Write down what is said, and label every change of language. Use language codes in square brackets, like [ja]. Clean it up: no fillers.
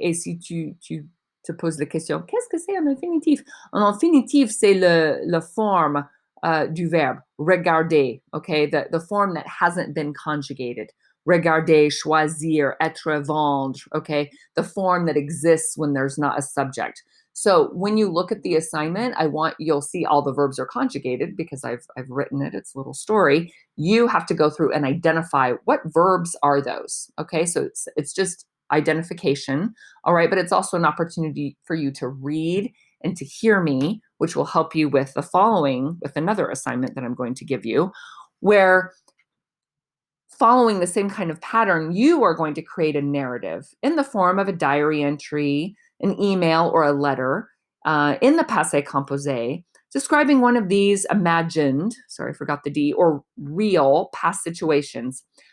[fr] Et si tu te poses la question, qu'est-ce que c'est un infinitif? Un infinitif, c'est le forme du verbe, regarder. Okay? [en] The form that hasn't been conjugated. [fr] Regarder, choisir, être, vendre. Okay? [en] The form that exists when there's not a subject. So when you look at the assignment, you'll see all the verbs are conjugated because I've written it. It's a little story. You have to go through and identify what verbs are those. Okay, so it's just identification. All right, but it's also an opportunity for you to read and to hear me, which will help you with the following, with another assignment that I'm going to give you, where following the same kind of pattern, you are going to create a narrative in the form of a diary entry, an email, or a letter in the passé composé, describing one of these imagined, sorry, I forgot the D, or real past situations.